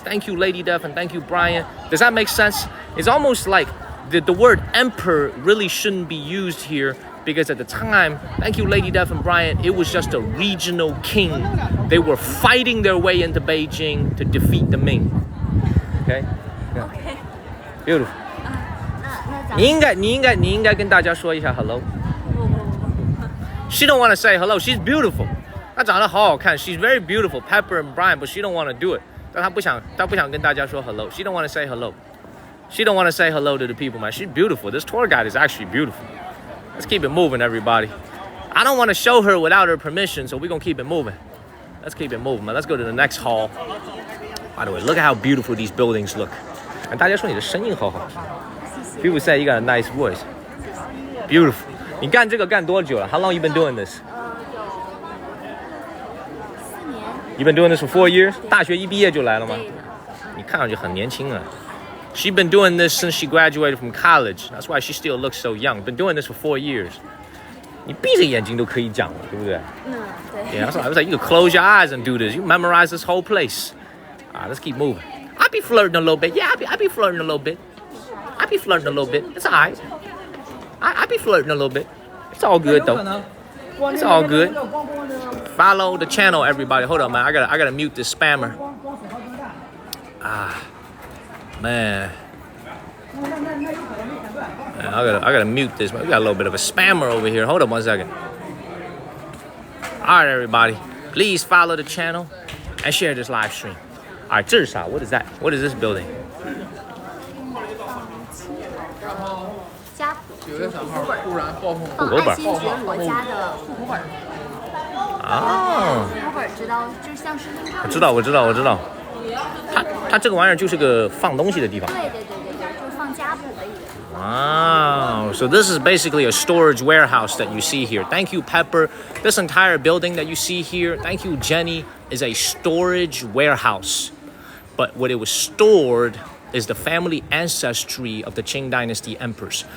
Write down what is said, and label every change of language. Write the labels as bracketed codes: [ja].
[en] Thank you, Lady Duff, and thank you, Brian. Does that make sense? It's almost like the word emperor really shouldn't be used here because at the time, thank you, Lady Duff and Brian, it was just a regional king. They were fighting their way into Beijing to defeat the Ming. Okay? Yeah. Okay. Beautiful. [zh] 你应该跟大家说一下 hello. [en] She don't want to say hello. She's beautiful. [zh] 她长得好好看. [en] She's very beautiful, Pepper and Brian, but she don't want to do it. [zh] 但她不想跟大家说 hello. [en] She don't want to say hello. She don't want to say hello to the people, man. She's beautiful. This tour guide is actually beautiful. Let's keep it moving, everybody. I don't want to show her without her permission, so we're going to keep it moving. Let's keep it moving, man. Let's go to the next hall. By the way, look at how beautiful these buildings look. [zh] 大家说你的声音好好听。 [en] People say you got a nice voice. Beautiful. [zh] 你干这个干多久了? [en] How long you been doing this? [zh] 4年。 [en] You've been doing this for 4 years? [zh] 大学一毕业就来了吗？你看上去很年轻啊。 [en] She's been doing this since she graduated from college. That's why she still looks so young. Been doing this for 4 years. [zh] 你闭着眼睛都可以讲了，对不对？对。 [en] Yeah, I was like, you could close your eyes and do this. You memorize this whole place. Let's keep moving. I be flirting a little bit. Yeah, I be flirting a little bit. I be flirting a little bit. It's alright. I be flirting a little bit. It's all good though. It's all good. Follow the channel, everybody. Hold on, man. I gotta mute this spammer. Man. I gotta mute this. We got a little bit of a spammer over here. Hold on 1 second. All right, everybody. Please follow the channel and share this live stream. All right, [zh] 这是啥? [en] What is that? What is this building? [zh] 家谱就是户口本，放爱新觉罗家的户口本。户口本知道，就像身份证。我知道。它这个玩意儿就是个放东西的地方。对，就是放家谱的一个。 [en] Wow, so this is basically a storage warehouse that you see here. Thank you, Pepper. This entire building that you see here, thank you, Jenny, is a storage warehouse. But what it was stored is the family ancestry of the Qing dynasty emperors.